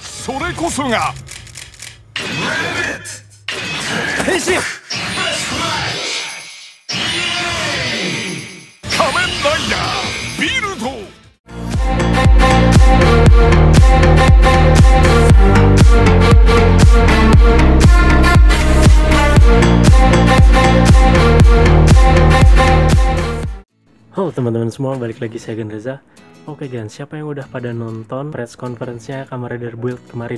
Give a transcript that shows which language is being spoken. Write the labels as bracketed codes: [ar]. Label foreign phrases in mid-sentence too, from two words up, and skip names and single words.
[ja] それこそが変身仮面ライダービルド。 [id] Halo teman-teman semua, balik lagi saya Gen Reza. Oke Gen, siapa yang udah pada nonton [en] press conference- [id] nya Kamen Rider Build kemarin?